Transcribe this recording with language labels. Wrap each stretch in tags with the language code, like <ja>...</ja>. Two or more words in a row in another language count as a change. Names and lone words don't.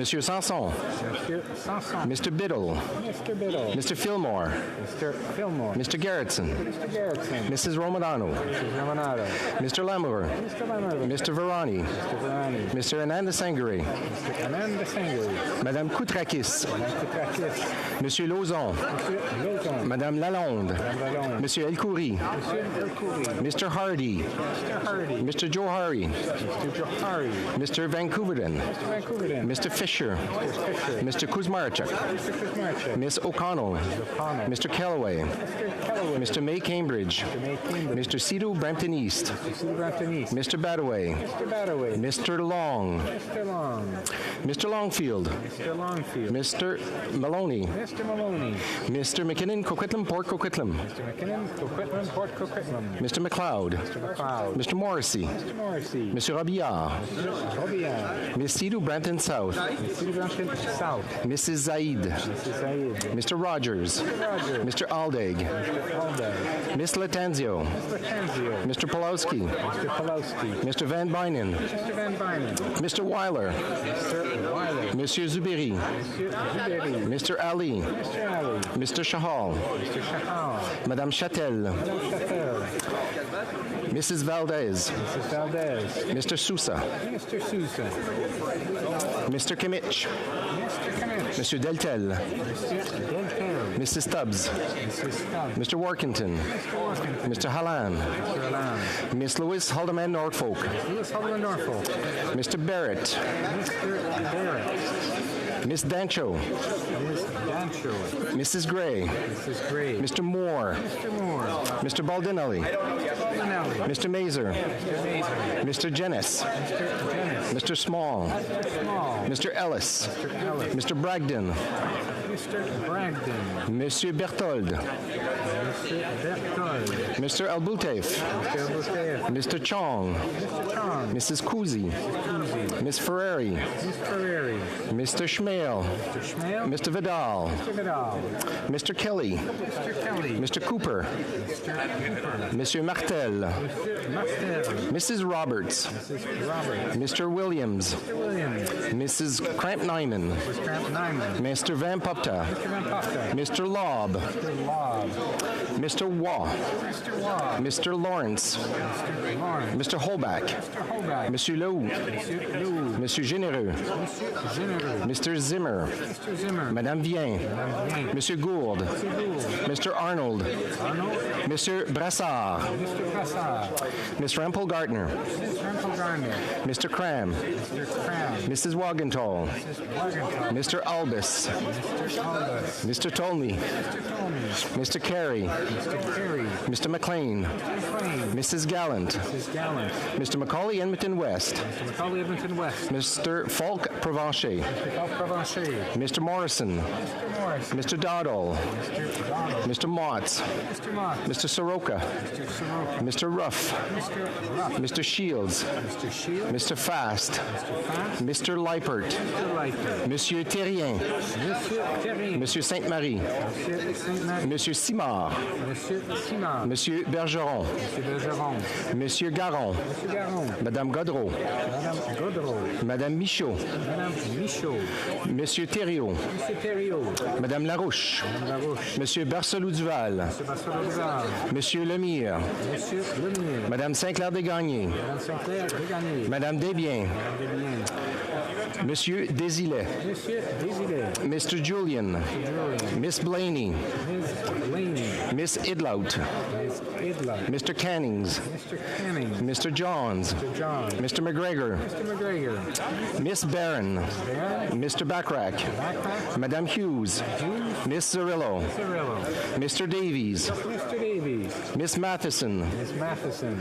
<fr>Monsieur Sanson. Monsieur Sanson.</fr> <en>Mr. Biddle. Mr. Biddle. Mr. Fillmore. Mr. Fillmore. Mr. Garrettson. Mr. Garrettson. Mrs. Romadano. Mrs. Romanado. Mr. Lamour. Mr. Lamour. Mr. Varani. Mr. Varani. Mr. Ananda Sangare. Mr. Ananda Sangare.</en> <fr>Madame Koutrakis. Madame Koutrakis. Monsieur Lauzon. Monsieur Lauzon. Madame Lalonde. Madame Lalonde. Monsieur Elkoury. Monsieur Elkoury.</fr> <en>Mr. Hardy. Mr. Hardy. Mr. Johari. Mr. Johari. Mr. Vancouverden. Mr. Vancouverden. Mr. Fisher. Mr. Fisher. Mr. Kuzmarchuk. Mr. Kuzmarchuk. Miss O'Connell. O'Connell. Mr. Callaway. Mr. Callaway. Mr. May Cambridge. Mr. May Cambridge. Mr. Cito Brampton East. Mr. Cito Brampton East. Mr. Badaway. Mr. Badaway. Mr. Long. Mr. Long. Mr. Longfield. Mr. Longfield. Mr. Maloney. Mr. Maloney. Mr. McKinnon Coquitlam Port Coquitlam. Mr. McKinnon Coquitlam Port Coquitlam. Mr. McLeod. Mr. McLeod. Mr. Morrissey. Mr. Morrissey. Mr. Robillard. Mr. Robillard. Miss Cito Brampton South. Miss Cito Brampton South. Mrs. Zaid. Mrs. Zaid. Mr. Rogers. Mr. Rogers. Mr. Aldag. Mr. Aldag. Miss Latanzio. Miss Latanzio. Mr. Pulowski. Mr. Pulowski. Mr. Van Bynen. Mr. Van Bynen. Mr. Weiler. Mr. Weiler.</en> <fr>Monsieur Zubiri. Monsieur Zubiri.</fr> <en>Mr. Ali. Mr. Ali. Mr. Shahal. Mr. Shahal.</en> <fr>Madame Chatel. Madame Chatel.</fr> <en>Mrs. Valdez. Mrs. Valdez. Mr. Sousa. Mr. Sousa. Mr. Kimmich. Mr. Kimmich.</en> <fr>Monsieur Deltel.</fr> <en>Mr. Deltel. Mrs. Stubbs. Mrs. Stubbs. Mr. Workington. Mr. Workington. Mr. Hallan. Mr. Hallan. Miss Louise Haldeman Norfolk. Louis Haldeman Norfolk. Mr. Barrett. Mr. Barrett. Miss Dancho. Miss Dancho. Mrs. Gray. Mrs. Gray. Mr. Moore. Mr. Moore. Mr. Baldinelli. Baldinelli. Mr. Mazer. Mr. Mazer. Mr. Jennis. Mr. Jennis. Mr. Small. Mr. Small. Mr. Ellis. Mr. Ellis. Mr. Bragdon. Mr. Bragdon.</en> <fr>Monsieur Berthold.</fr> <en>Mr. Berthold. Mr. Albutev. Mr. Albutev. Mr. Chong. Mr. Chong. Mrs. Kuzi. Kuzi. Miss Ferrari. Miss Ferrari. Mr. Schmale. Mr. Schmale. Mr. Vidal. Mr. Vidal. Mr. Kelly. Mr. Kelly. Mr. Cooper. Mr. Cooper.</en> <fr>Monsieur Martel.</fr> <en>Mr. Martel. Mrs. Roberts. Mrs. Roberts. Mr. Williams. Mr. Williams. Mrs. Cramp-Nyman. Mrs. Cramp-Nyman. Mr. Van Pupta. Mr. Van Pupta. Mr. Lobb. Mr. Lobb. Mr. Waugh. Mr. Waugh. Mr. Lawrence. Mr. Lawrence. Mr. Holback. Mr. Holback.</en> <fr>Monsieur Lowe. Monsieur Lowe. Monsieur Généreux. Monsieur Généreux.</fr> <en>Mr. Zimmer. Mr. Zimmer.</en> <fr>Madame Vien. Madame Vien. Monsieur Gould. Monsieur Gould.</fr> <en>Mr. Arnold. Arnold.</en> <fr>Monsieur Brassard.</fr> <en>Mr. Brassard. Miss Rampel Gardner. Mrs. Rampel Gardner. Mr. Cram. Mr. Cram. Mrs. Wagenthal. Mrs. Wagenthal. Mr. Albus. Mr. Albus. Mr. Tolney. Mr. Tolney. Mr. Carey. Mr. Mr. Carey. Mr. McLean. Mrs. Gallant. Mrs. Gallant. Mr. Macaulay Edmonton West. Mr. Macaulay Edmonton West. Mr. Falk Provencher. Mr. Falk Provencher. Mr. Morrison. Mr. Morris. Mr. Dowdall. Mr. Donald. Mr. Motts. Mr. Mott. Mr. Soroka. Mr. Soroka. Mr. Ruff. Mr. Ruff. Mr. Shields. Mr. Shields. Mr. Fast. Mr. Fast. Mr. Liepert. Mr. Lightfoot.</en> <fr>Monsieur Terrien. Monsieur Terrien. Monsieur Sainte-Marie. Monsieur Sainte-Marie. Monsieur Simard. Monsieur Simard. Monsieur Bergeron. Monsieur Bergeron. Monsieur Garon. Monsieur Garon. Madame Godreau. Madame Godreau. Madame Michaud. Madame Michaud. Monsieur Thériault. Monsieur Thériault. Madame Larouche. Madame Larouche. Monsieur Barcelou-Duval. Monsieur Barcelou-Duval. Monsieur Lemire. Monsieur Lemire. Madame Saint-Clair-Desgagnés. Madame Saint-Clair-Desgagnés. Madame Desbiens. Madame Desbiens. Monsieur Désilet. Monsieur Désilet.</fr> <en>Mr. Julian. Miss Blaney. Miss Blaney. Miss Idlout. Miss Idlout. Mr. Cannings. Mr. Canning. Mr. Johns. Mr. John. Mr. McGregor. Mr. McGregor. Miss Barron. Barron. Mr. Backrack. Backpack.</en> <fr>Madame Hughes. Hughes.</fr> <en>Miss Cirillo. Cirillo. Mr. Davies. Mr. Davies. Miss Matheson. Miss Matheson.</en>